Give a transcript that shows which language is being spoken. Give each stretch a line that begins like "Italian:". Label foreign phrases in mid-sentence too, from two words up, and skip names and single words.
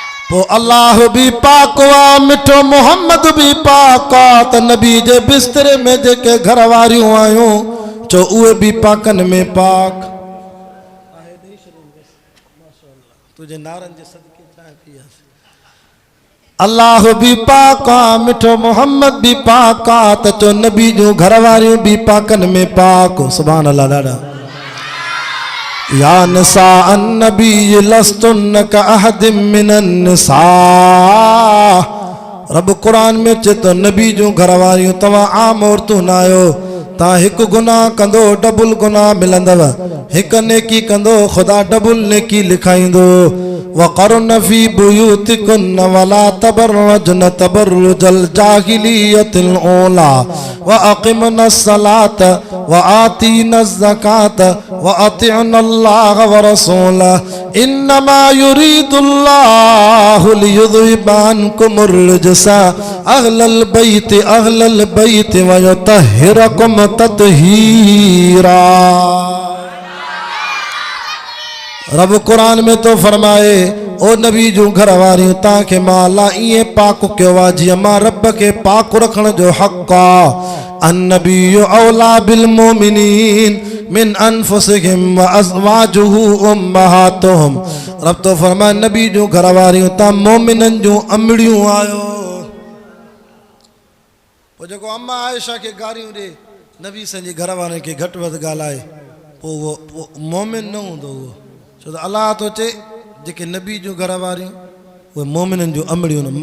Sindhi: पो अल्लाह भी पाक वा मिठो मोहम्मद भी पाक आ त नबी जे बिस्तरे में जेके घर वारियूं आहियूं चो उहे भी पाकन में पाक तुझे नारन जे सदके चाहे पियास अल्लाह भी पाक आ मिठो मोहम्मद भी पाक आ त चो नबी जूं घर वारियूं भी पाकन में पाक
Arabic: سبحان الله
Sindhi: ॾाढा
Arabic: يا نساء النبي لستن كأحد من النساء
Sindhi: रब कुरान में चे तो नबी जूं घर वारियूं तव्हां आम औरतूं न आहियो तव्हां हिकु गुनाह कंदो डबल गुनाह मिलंदव हिकु नेकी कंदो ख़ुदा डबल नेकी लिखाईंदो वक़रन
Arabic: في بيوتكن ولا تبرجن تبرج الجاهلية الأولى وأقمن الصلاة وآتين الزكاة وأطعن الله ورسوله إنما يريد الله ليذهب عنكم الرجس أهل البيت ويطهركم تطهيرا.
Sindhi: रब कुरान में तो फरमाए ओ नबी जूं घर वारियूं तव्हांखे मां अल्लाह ईअं पाक कयो आहे जीअं मां रब खे पाक रखण जो हक़ आहे।
Arabic: النبي أولى بالمؤمنين من أنفسهم وأزواجه أمهاتهم.
Sindhi: रब तो फरमाए नबी जूं घर वारियूं तव्हां मोमिननि जूं अमड़ियूं आहियो। पोइ जेको अम्मा आयशा खे गारियूं ॾे नबी संहिंजे घर वारनि खे घटि वधि ॻाल्हाए पोइ उहो मोमिन न हूंदो उहो छो त अलाह थो चए जेके नबी जूं घर वारियूं उहे मोमिननि जूं अमड़ियूं न।